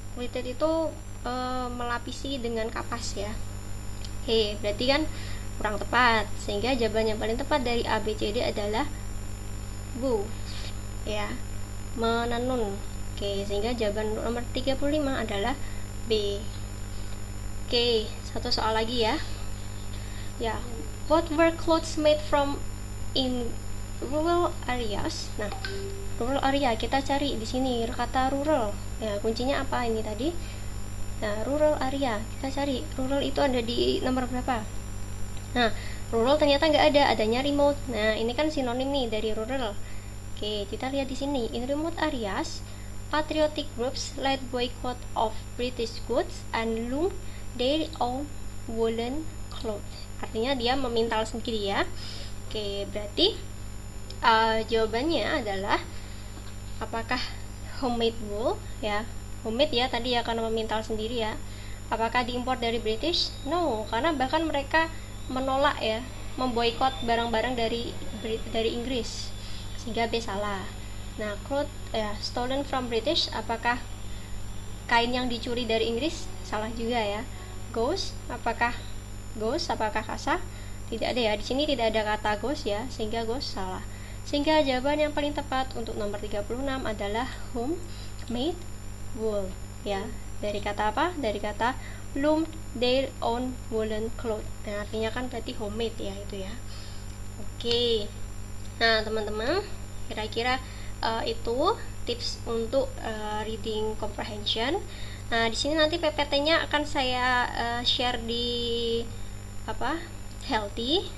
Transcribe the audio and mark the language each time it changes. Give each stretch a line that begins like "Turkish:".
Indonesian: Quilted itu melapisi dengan kapas ya. Oke, berarti kan kurang tepat. Sehingga jawaban yang paling tepat dari A, B, C, D adalah woof ya, menenun. Oke, sehingga jawaban nomor 35 adalah B. Oke, satu soal lagi ya.
English: Ya, what were clothes made from in rural areas?
Indonesian: Nah, rural area kita cari di sini kata rural. Ya, kuncinya apa ini tadi? Nah, rural area kita cari. Rural itu ada di nomor berapa? Nah, rural ternyata nggak ada, adanya remote. Nah, ini kan sinonim nih dari rural. Oke, kita lihat di sini.
English: In remote areas, patriotic groups led boycott of British goods and loom their own woolen cloth.
Indonesian: Artinya dia memintal sendiri ya. Oke, berarti jawabannya adalah apakah homemade wool ya. Homemade ya tadi ya karena memintal sendiri ya. Apakah diimpor dari British? No, karena bahkan mereka menolak ya, memboikot barang-barang dari Inggris. Sehingga B salah. Nah,
English: cloth stolen from British,
Indonesian: apakah kain yang dicuri dari Inggris? Salah juga ya. Ghost, apakah kasah? Tidak ada ya. Di sini tidak ada kata ghost ya, sehingga ghost salah. Sehingga jawaban yang paling tepat untuk nomor 36 adalah homemade wool ya. Dari kata apa? Dari kata
English: loom their own woolen cloth.
Indonesian: Nah, artinya kan berarti homemade ya itu ya. Oke. Nah, teman-teman, kira-kira itu tips untuk reading comprehension. Nah, di sini nanti PPT-nya akan saya share di Healthy.